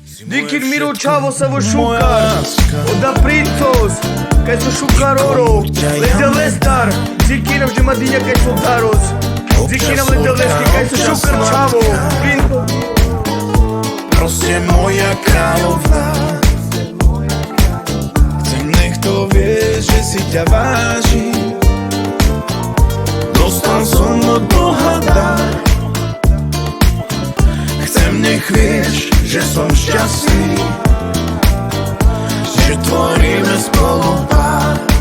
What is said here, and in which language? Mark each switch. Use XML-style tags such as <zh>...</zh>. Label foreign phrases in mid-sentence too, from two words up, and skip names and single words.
<rom>Dikir miro čavo sa vo šukar Oda princos Kaj su šukaroro Leze lestar Zikinam že madinja kaj su daros Zikinam leze leski kaj su šukar čavo Princos</rom> <sk>Proste moja kráľovná. Chcem, nech to vieš, že si ťa vážim. Dostal som od Boha dar. Chcem, nech vieš, že som šťastný, že tvoríme spolu pár.</sk>